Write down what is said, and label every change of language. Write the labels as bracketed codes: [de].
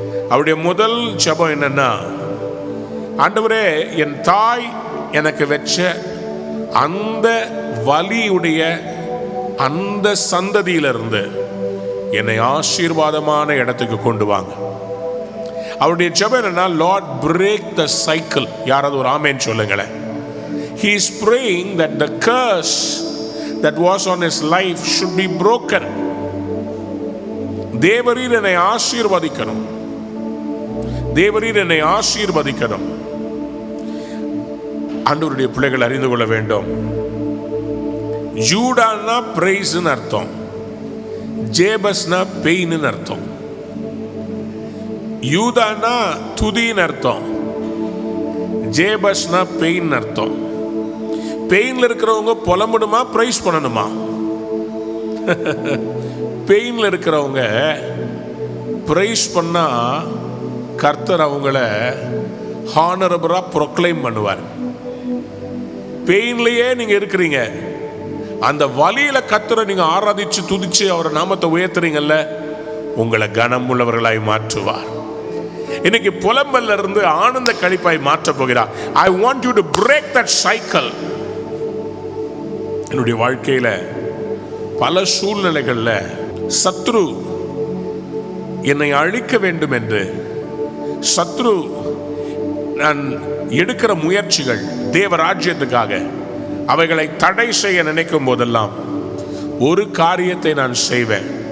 [ta] அவருடைய முதல் ஜெபம் என்னன்னா, ஆண்டவரே, என் தாய் எனக்கு வச்ச அந்த வலியுடைய அந்த சந்ததியிலிருந்து என்னை ஆசீர்வாதமான இடத்துக்கு கொண்டு வாங்க. அவருடைய ஜெபம் என்னன்னா, [en] Lord break the cycle. [ta] யாராவது ஒரு ஆமென் சொல்லுங்களேன். [en] He is praying that the curse that was on his life should be broken. [ta] தேவரீர் என்னை ஆசீர்வதிக்கணும், தேவரீர் என்னை ஆசீர்வதிக்கணும். ஆண்டவருடைய பிள்ளைகள் அறிந்து கொள்ள வேண்டும், யூடானா பிரைஸ்னு அர்த்தம், ஜேபஸ்னா பெயின் அர்த்தம். யூதானா துதின்னு அர்த்தம், ஜேபஸ்னா பெயின் அர்த்தம். பெயின்ல இருக்கிறவங்க புலம்பணுமா பிரைஸ் பண்ணணுமா? பெயின்ல இருக்கிறவங்க பிரைஸ் பண்ணா கர்த்தர் அவங்கள ஹானரபிளா ப்ரொக்ளைம் பண்ணுவார். பெயின்லயே நீங்க இருக்கிறீங்க, அந்த வலியில கர்த்தரை நீங்க ஆராதிச்சு துதிச்சு அவரை நாமத்தை உயர்த்துறீங்கல்ல, உங்களை கனம் உள்ளவர்களாய் மாற்றுவார். இன்னைக்கு புலம்பல்ல இருந்து ஆனந்த கழிப்பாய் மாற்ற போகிறார். [en] I want you to break that cycle. [ta] என்னுடைய வாழ்க்கையில பல சூழ்நிலைகள்ல சத்ரு என்னை அழிக்க வேண்டும் என்று, சத்ரு நான் எடுக்கிற முயற்சிகள் தேவராஜ்யத்துக்காக அவைகளை தடை செய்ய நினைக்கும் போதெல்லாம் ஒரு காரியத்தை நான் செய்வேன்.